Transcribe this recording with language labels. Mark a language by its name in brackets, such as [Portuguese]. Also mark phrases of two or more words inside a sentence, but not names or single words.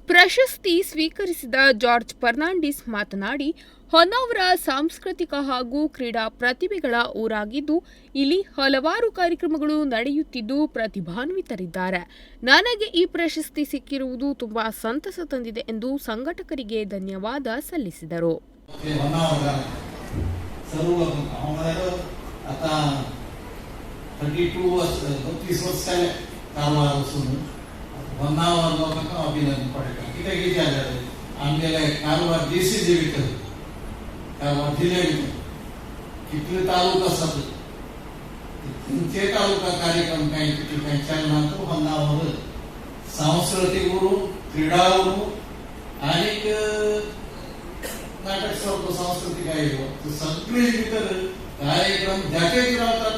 [Kannada] ಪ್ರಶಸ್ತಿ ಸ್ವೀಕರಿಸಿದ ಜಾರ್ಜ್ ಫರ್ನಾಂಡಿಸ್ ಮಾತನಾಡಿ, ಹೊನ್ನಾವರ ಸಾಂಸ್ಕೃತಿಕ ಹಾಗೂ ಕ್ರೀಡಾ ಪ್ರತಿಭೆಗಳ ಊರಾಗಿದ್ದು ಇಲ್ಲಿ ಹಲವಾರು ಕಾರ್ಯಕ್ರಮಗಳು ನಡೆಯುತ್ತಿದ್ದು ಪ್ರತಿಭಾನ್ವಿತರಿದ್ದಾರೆ. ನನಗೆ ಈ ಪ್ರಶಸ್ತಿ ಸಿಕ್ಕಿರುವುದು ತುಂಬಾ ಸಂತಸ ತಂದಿದೆ ಎಂದು ಸಂಘಟಕರಿಗೆ ಧನ್ಯವಾದ ಸಲ್ಲಿಸಿದರು. [Konkani] आता 32 वर्ष 32 वर्ष जाले कारवार वचून होन्नावर लोकांक अभिनंदन पडटा. कित्याक विचारल्यार आमगेले कारवार देशी जिवीत कारवार जिल्ले भितर कितले तालुका आसात, खंयचे तालुका कार्यक्रम कांय चलनात होन्नावर सांस्कृतिक उरू, क्रीडा उरू आनीक नाटक सर्व सांस्कृतिक आयोजन सगळे भितर कार्यक्रम जाके रावतात.